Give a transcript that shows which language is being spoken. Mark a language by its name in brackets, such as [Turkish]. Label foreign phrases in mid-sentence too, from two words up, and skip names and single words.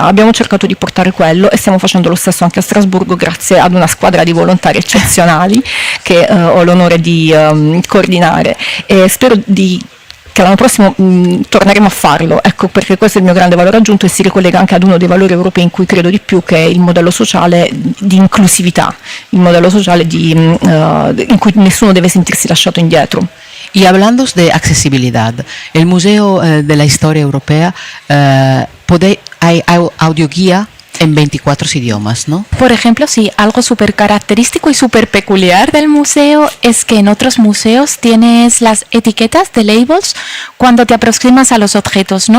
[Italian] Abbiamo cercato di portare quello e stiamo facendo lo stesso anche a Strasburgo, grazie ad una squadra di volontari eccezionali che ho l'onore di coordinare, e spero che l'anno prossimo torneremo a farlo, ecco, perché questo è il mio grande valore aggiunto e si ricollega anche ad uno dei valori europei in cui credo di più, che è il modello sociale di inclusività, il modello sociale in cui nessuno deve sentirsi lasciato indietro. [Spanish] Y hablando de accesibilidad, el Museo de la Historia Europea hay audioguía en 24 idiomas, ¿no? Por ejemplo, sí, algo súper característico y súper peculiar del museo es que en otros museos tienes las etiquetas de labels cuando te aproximas a los objetos, ¿no?